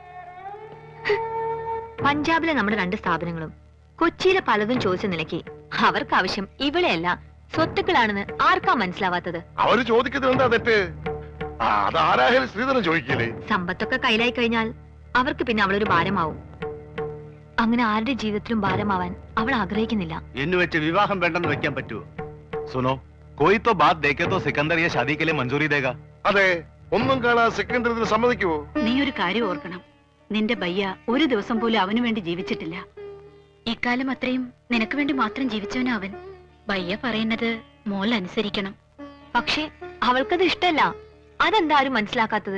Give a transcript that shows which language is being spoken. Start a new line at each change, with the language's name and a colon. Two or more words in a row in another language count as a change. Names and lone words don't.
Malayalam: പഞ്ചാബിലെ നമ്മുടെ 2 സ്ഥാപനങ്ങളും കൊച്ചിയിലെ പലതും ചോദിച്ച നിലയ്ക്ക് അവർക്ക് ആവശ്യം ഇവിടെയല്ല സ്വത്തുക്കളാണെന്ന് ആർക്കാ മനസ്സിലാവാത്തത്? അവര് ചോദിക്കുന്നത് എന്താ തെറ്റ്? അത് ആരായാലും ശ്രീധരൻ ചോദിക്കില്ലേ? സമ്പത്തൊക്കെ കയ്യിലായി കഴിഞ്ഞാൽ അവർക്ക് പിന്നെ അവളൊരു ഭാരമാവും. അങ്ങനെ ആരുടെ ജീവിതത്തിലും ഭാരമാവാൻ അവൾ ആഗ്രഹിക്കുന്നില്ല. എന്ന് വെച്ച് വിവാഹം വേണ്ടെന്ന് വെക്കാൻ പറ്റുമോ? സുനോ,
Hindi: कोई तो बात देखे तो सिकंदर ये शादी के लिए मंजूरी देगा.
Malayalam: അതെ, ഒന്നും കാണാൻ സെക്കൻഡറി സമ്മതിക്കുവോ? നീ ഒരു കാര്യം ഓർക്കണം, നിന്റെ ബയ്യ ഒരു ദിവസം പോലും അവനു വേണ്ടി ജീവിച്ചിട്ടില്ല. ഇക്കാലം അത്രയും നിനക്ക് വേണ്ടി മാത്രം ജീവിച്ചവനാ അവൻ. ബയ്യ പറയുന്നത് മോൾ അനുസരിക്കണം. പക്ഷേ അവൾക്കത് ഇഷ്ടല്ല. അതെന്താരും മനസ്സിലാക്കാത്തത്?